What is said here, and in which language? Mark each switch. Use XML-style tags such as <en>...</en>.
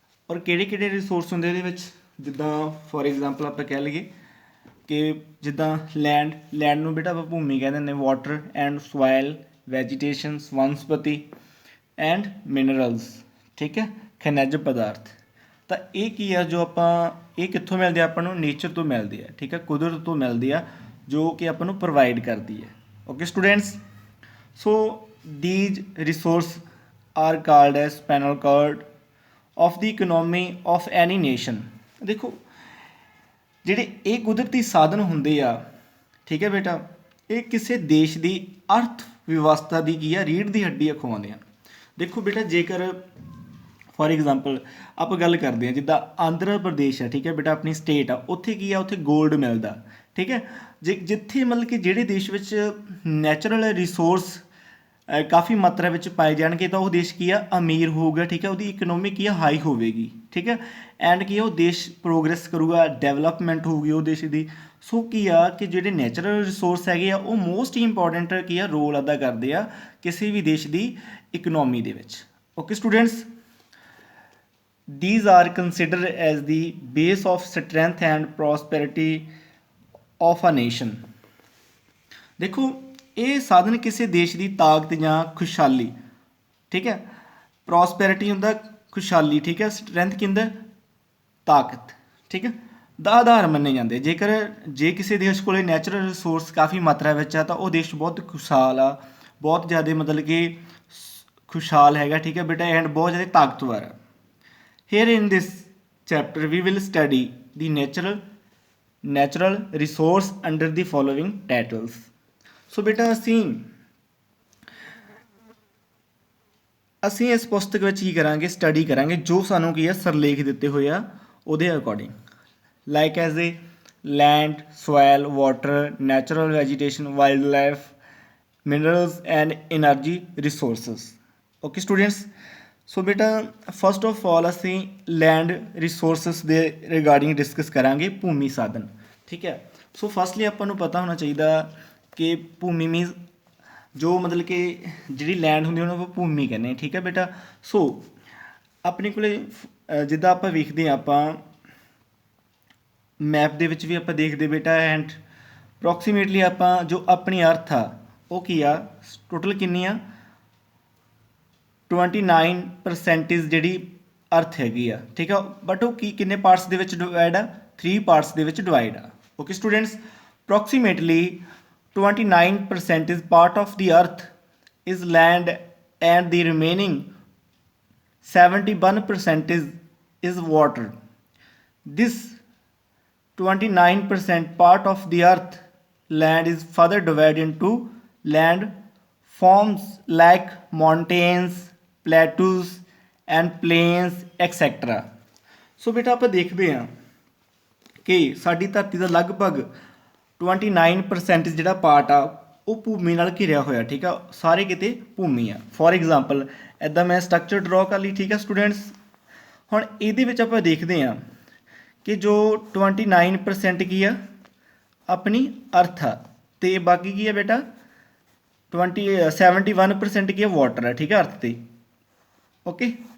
<pa>ਔਰ ਕਿਹੜੇ ਕਿਹੜੇ ਰਿਸੋਰਸ ਹੁੰਦੇ ਇਹਦੇ ਵਿੱਚ, ਜਿੱਦਾਂ ਫੋਰ ਐਗਜ਼ਾਮਪਲ ਆਪਾਂ ਕਹਿ ਲਈਏ ਕਿ ਜਿੱਦਾਂ ਲੈਂਡ ਨੂੰ ਬੇਟਾ ਆਪਾਂ ਭੂਮੀ ਕਹਿ ਦਿੰਦੇ, water and soil, ਵੈਜੀਟੇਸ਼ਨਸ ਵਨਸਪਤੀ and minerals. ਠੀਕ ਹੈ, ਖਣਿਜ ਪਦਾਰਥ। ਤਾਂ ਇਹ ਕੀ ਆ, ਜੋ ਆਪਾਂ ਇਹ ਕਿੱਥੋਂ ਮਿਲਦੇ ਆ, ਆਪਾਂ ਨੂੰ ਨੇਚਰ ਤੋਂ ਮਿਲਦੇ ਆ। ਠੀਕ ਹੈ, ਕੁਦਰਤ ਤੋਂ ਮਿਲਦੇ ਆ, ਜੋ ਕਿ ਆਪਾਂ ਨੂੰ ਪ੍ਰੋਵਾਈਡ ਕਰਦੀ ਹੈ। Okay students.</pa> <en>So these resource are called as spinal cord of the economy of any nation।</en> <pa>ਦੇਖੋ ਜਿਹੜੇ ਇਹ ਕੁਦਰਤੀ ਸਾਧਨ ਹੁੰਦੇ ਆ, ਠੀਕ ਹੈ ਬੇਟਾ, ਇਹ ਕਿਸੇ ਦੇਸ਼ ਦੀ ਅਰਥ ਵਿਵਸਥਾ ਦੀ ਕੀ ਆ, ਰੀੜ੍ਹ ਦੀ ਹੱਡੀ ਅਖਵਾਉਂਦੇ ਆ। ਦੇਖੋ ਬੇਟਾ, ਜੇਕਰ ਫੋਰ ਐਗਜ਼ਾਮਪਲ ਆਪਾਂ ਗੱਲ ਕਰਦੇ ਹਾਂ ਜਿੱਦਾਂ ਆਂਧਰਾ ਪ੍ਰਦੇਸ਼ ਹੈ, ਠੀਕ ਹੈ ਬੇਟਾ, ਆਪਣੀ ਸਟੇਟ ਆ, ਉੱਥੇ ਕੀ ਆ, ਉੱਥੇ ਗੋਲਡ ਮਿਲਦਾ। ਠੀਕ ਹੈ, ਜਿੱਥੇ ਮਤਲਬ ਕਿ ਜਿਹੜੇ ਦੇਸ਼ ਵਿੱਚ ਨੈਚੁਰਲ ਰਿਸੋਰਸ ਕਾਫੀ ਮਾਤਰਾ ਵਿੱਚ ਪਾਏ ਜਾਣਗੇ ਤਾਂ ਉਹ ਦੇਸ਼ ਕੀ ਆ, ਅਮੀਰ ਹੋਊਗਾ। ਠੀਕ ਹੈ, ਉਹਦੀ ਇਕਨੋਮੀ ਕੀ ਆ, ਹਾਈ ਹੋਵੇਗੀ। ਠੀਕ ਹੈ, ਐਂਡ ਕੀ ਆ, ਉਹ ਦੇਸ਼ ਪ੍ਰੋਗਰੈਸ ਕਰੂਗਾ, ਡਿਵੈਲਪਮੈਂਟ ਹੋਊਗੀ ਉਹ ਦੇਸ਼ ਦੀ। ਸੋ ਕੀ ਆ ਕਿ ਜਿਹੜੇ ਨੈਚੁਰਲ ਰਿਸੋਰਸ ਹੈਗੇ ਆ ਉਹ ਮੋਸਟ ਇੰਪੋਰਟੈਂਟ ਕੀ ਆ, ਰੋਲ ਅਦਾ ਕਰਦੇ ਆ ਕਿਸੇ ਵੀ ਦੇਸ਼ ਦੀ ਇਕਨੋਮੀ ਦੇ ਵਿੱਚ। Okay students.</pa> <en>These are considered as the base of strength and prosperity of a nation।</en> <pa>ਦੇਖੋ ਇਹ ਸਾਧਨ ਕਿਸੇ ਦੇਸ਼ ਦੀ ਤਾਕਤ ਜਾਂ ਖੁਸ਼ਹਾਲੀ, ਠੀਕ ਹੈ, ਪ੍ਰੋਸਪੈਰਿਟੀ ਹੁੰਦਾ ਖੁਸ਼ਹਾਲੀ, ਠੀਕ ਹੈ, ਸਟਰੈਂਥ ਕੀ ਹੁੰਦਾ ਤਾਕਤ, ਠੀਕ ਹੈ, ਦਾ ਆਧਾਰ ਮੰਨੇ ਜਾਂਦੇ। ਜੇ ਕਿਸੇ ਦੇਸ਼ ਕੋਲੇ ਨੈਚੁਰਲ ਰਿਸੋਰਸ ਕਾਫੀ ਮਾਤਰਾ ਵਿੱਚ ਆ ਤਾਂ ਉਹ ਦੇਸ਼ ਬਹੁਤ ਖੁਸ਼ਹਾਲ ਆ, ਬਹੁਤ ਜ਼ਿਆਦਾ ਮਤਲਬ ਕਿ ਖੁਸ਼ਹਾਲ ਹੈਗਾ। ਠੀਕ ਹੈ ਬੇਟਾ, ਐਂਡ ਬਹੁਤ ਜ਼ਿਆਦਾ ਤਾਕਤਵਰ ਆ।</pa> <en>Here in this chapter we will study the natural resource under the following titles।</en> <pa>So ਬੇਟਾ ਅਸੀਂ ਇਸ ਪੁਸਤਕ ਵਿੱਚ ਕੀ ਕਰਾਂਗੇ, ਸਟੱਡੀ ਕਰਾਂਗੇ ਜੋ ਸਾਨੂੰ ਕੀ ਹੈ ਸਰਲੇਖ ਦਿੱਤੇ ਹੋਏ ਆ ਉਹਦੇ according, like as a land, soil, water, natural vegetation, wild life, minerals and energy resources. Okay students. ਸੋ ਬੇਟਾ ਫਸਟ ਆਫ ਆਲ ਅਸੀਂ ਲੈਂਡ ਰਿਸੋਰਸਿਸ ਦੇ ਰਿਗਾਰਡਿੰਗ ਡਿਸਕਸ ਕਰਾਂਗੇ, ਭੂਮੀ ਸਾਧਨ। ਠੀਕ ਹੈ, ਸੋ ਫਸਟਲੀ ਆਪਾਂ ਨੂੰ ਪਤਾ ਹੋਣਾ ਚਾਹੀਦਾ ਕਿ ਭੂਮੀ ਮੀਨਸ ਜੋ ਮਤਲਬ ਕਿ ਜਿਹੜੀ ਲੈਂਡ ਹੁੰਦੀ ਉਹਨੂੰ ਆਪਾਂ ਭੂਮੀ ਕਹਿੰਦੇ ਹਾਂ। ਠੀਕ ਹੈ ਬੇਟਾ। ਸੋ ਆਪਣੇ ਕੋਲੇ ਜਿੱਦਾਂ ਆਪਾਂ ਵੇਖਦੇ ਹਾਂ, ਆਪਾਂ ਮੈਪ ਦੇ ਵਿੱਚ ਵੀ ਆਪਾਂ ਦੇਖਦੇ ਬੇਟਾ, ਐਂਡ ਅਪਰੋਕਸੀਮੇਟਲੀ ਆਪਾਂ ਜੋ ਆਪਣੀ ਅਰਥ ਆ ਉਹ ਕੀ ਆ, ਟੋਟਲ ਕਿੰਨੀ ਆ, 29% ਜਿਹੜੀ ਅਰਥ ਹੈਗੀ ਆ। ਠੀਕ ਆ, ਬਟ ਉਹ ਕਿੰਨੇ ਪਾਰਟਸ ਦੇ ਵਿੱਚ ਡਿਵਾਈਡ ਆ, 3 ਪਾਰਟਸ ਦੇ ਵਿੱਚ ਡਿਵਾਈਡ ਆ। Okay students.</pa> <en>Approximately 29% is part of the earth is land and the remaining 71% is water। This 29% part of the earth land is further divided into land forms like mountains, plateaus and plains etc।</en> <pa>ਸੋ ਬੇਟਾ ਆਪਾਂ ਦੇਖਦੇ ਹਾਂ ਕਿ ਸਾਡੀ ਧਰਤੀ ਦਾ ਲਗਭਗ 29% ਜਿਹੜਾ part ਆ ਉਹ ਭੂਮੀ ਨਾਲ ਘਿਰਿਆ ਹੋਇਆ। ਠੀਕ ਆ, ਸਾਰੇ ਕਿਤੇ ਭੂਮੀ ਆ। ਫੋਰ ਐਗਜ਼ਾਮਪਲ ਇੱਦਾਂ ਮੈਂ ਸਟਰਕਚਰ ਡਰਾਅ ਕਰ ਲਈ। ਠੀਕ ਆ ਸਟੂਡੈਂਟਸ। ਹੁਣ ਇਹਦੇ ਵਿੱਚ ਆਪਾਂ ਦੇਖਦੇ ਹਾਂ ਕਿ ਜੋ 29% ਕੀ ਆ, ਆਪਣੀ ਅਰਥ ਆ, ਅਤੇ ਬਾਕੀ ਕੀ ਆ ਬੇਟਾ 71% ਕੀ ਆ, ਵਾਟਰ ਆ। ਠੀਕ ਆ, ਅਰਥ 'ਤੇ। ਓਕੇ,</pa>